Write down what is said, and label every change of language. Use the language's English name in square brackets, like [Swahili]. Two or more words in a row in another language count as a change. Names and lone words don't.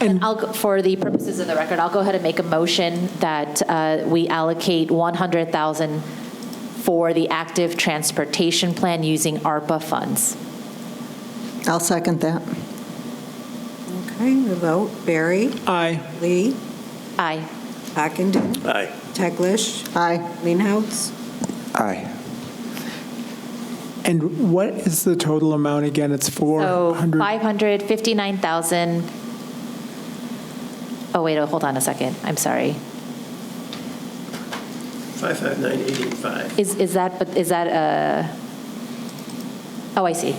[English] And for the purposes of the record, I'll go ahead and make a motion that we allocate $100,000 for the active transportation plan using ARPA funds. I'll second that. Okay, we vote. Barry? Aye. Lee? Aye. Ockenden? Aye. Teglash? Aye. Leenhouts? Aye. And what is the total amount again? It's 400. So 559,000. Oh, wait, hold on a second. I'm sorry. 559,885. Is that oh, I see.